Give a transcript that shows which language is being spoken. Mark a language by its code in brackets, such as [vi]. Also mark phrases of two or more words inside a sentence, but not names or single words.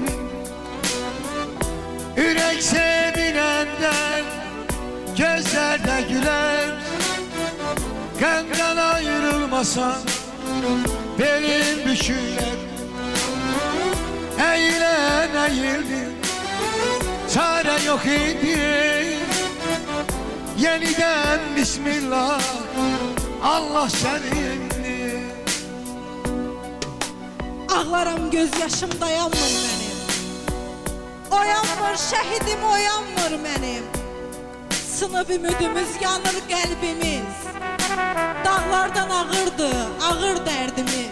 [tr] Yürek sevinenden, gözlerde güler, benden ayrılmasan benim büküler. Eğilen eğildi, çare yok idi. Yeniden Bismillah, Allah senindir. [az] Ağlaram, göz yaşım dayanmır mənim. Oyanmır şəhidim, oyanmır mənim. Sınıb ümidimiz, yanır qəlbimiz. Dağlardan ağırdı, ağır dərdimiz.